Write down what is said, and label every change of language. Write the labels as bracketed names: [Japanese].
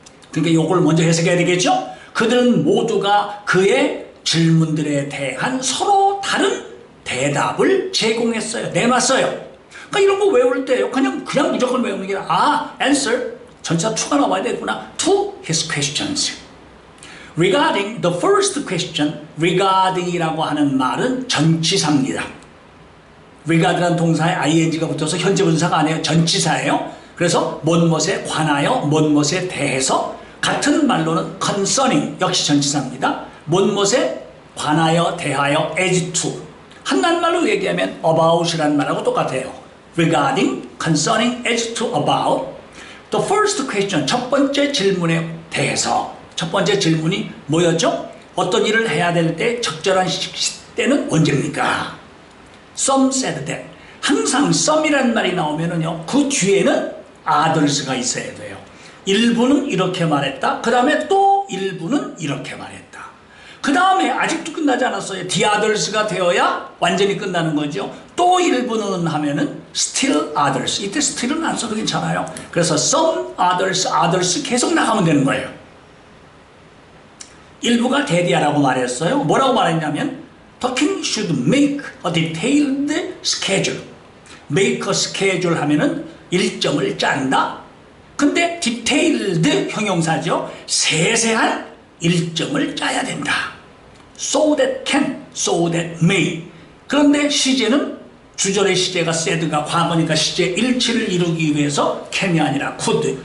[Korean] 그러니까 이걸 먼저 해석해야 되겠죠? 그들은 모두가 그의 질문들에 대한 서로 다른 대답을 제공했어요. 내놨어요. 그러니까 이런 거 외울 때요. 그냥 무조건 외우는 게 아니라 answer 전치사 to가 나와야 되구나. [English] to his questions. Regarding the first question, regarding이라고 [Korean] 하는 말은 전치사입니다. regard라는 동사에 ing가 붙어서 현재 분사가 아니에요. 전치사예요. 그래서 뭔것에 관하여 뭔것에 대해서 같은 말로는 concerning 역시 전치사입니다. 뭔것에 관하여 대하여 as to 한낱말로 얘기하면 about이라는 말하고 똑같아요. [English] regarding, concerning, as to, about the first question [Korean] 첫 번째 질문에 대해서 첫 번째 질문이 뭐였죠? 어떤 일을 해야 될 때 적절한 때는 언제입니까? [English] Some said that [Korean] 항상 some이라는 말이 나오면은요 그 뒤에는 others가 있어야 돼요. 일부는 이렇게 말했다. 그 다음에 또 일부는 이렇게 말했다. 그 다음에 아직도 끝나지 않았어요. the others가 되어야 완전히 끝나는 거죠. 또 일부는 하면은 still others. 이때 still은 안 써도 괜찮아요. 그래서 some others 계속 나가면 되는 거예요. 일부가 대디하라고 말했어요. 뭐라고 말했냐면 [English] The king should make a detailed schedule. [Korean] make a schedule 하면은 일정을 짠다. 근데 detailed 형용사죠. 세세한 일정을 짜야 된다. [English] So that can, so that may. [Korean] 그런데 시제는 주절의 시제가 said가 과거니까 시제 일치를 이루기 위해서 can이 아니라 could.